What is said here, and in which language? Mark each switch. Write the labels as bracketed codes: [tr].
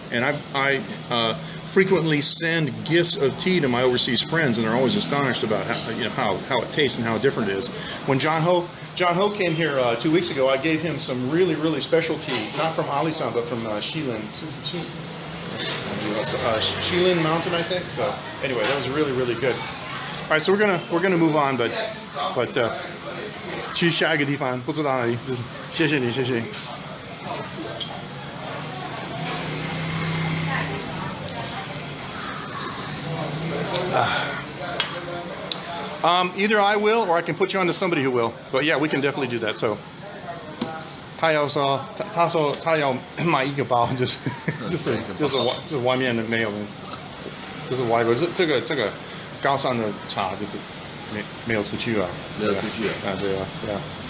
[en] And I frequently send gifts of tea to my overseas friends, and they're always astonished about how it tastes and how different it is. When John Ho came here 2 weeks ago, I gave him some really, really special tea, not from Alisan, but from Shilin Mountain, I think. So anyway, that was really, really good. All right, so we're gonna move on, but [zh] 去下一个地方，不知道哪里，就是谢谢你，谢谢。 [en] Either I will, or I can put you on to somebody who will. But yeah, we can definitely do that. [zh] So 他说他要买一个包，就是外面的没有，就是外国这个高山的茶就是没有出去啊，没有出去啊，对啊。